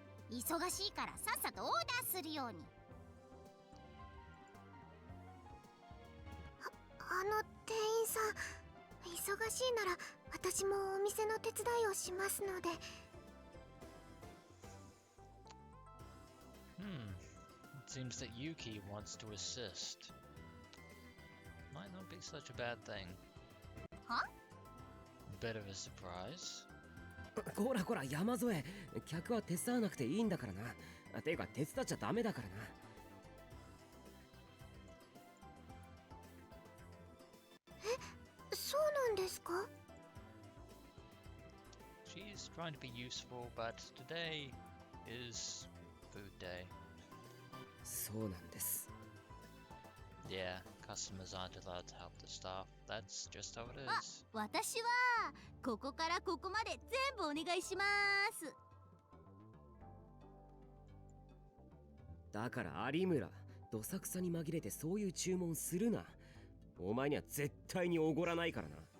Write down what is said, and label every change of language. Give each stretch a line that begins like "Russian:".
Japanese: 忙しいからさっさとオーダーするように。店員さん、忙しいなら私もお店の手伝いをしますので。
English: It seems that Yuki wants to assist. Might not be such a bad thing. Huh? Bit of a surprise.
Japanese: こらこら山添、客は手伝わなくていいんだからな。ていうか手伝っちゃダメだからな。そうなんですか？
English: She's trying to be useful, but today is food day.
Japanese: そうなんです。
English: Yeah, customers aren't allowed to help the staff. That's just how it is.
Japanese: 私はここからここまで全部お願いします。だから有村、どさくさに紛れてそういう注文するな。お前には絶対におごらないからな。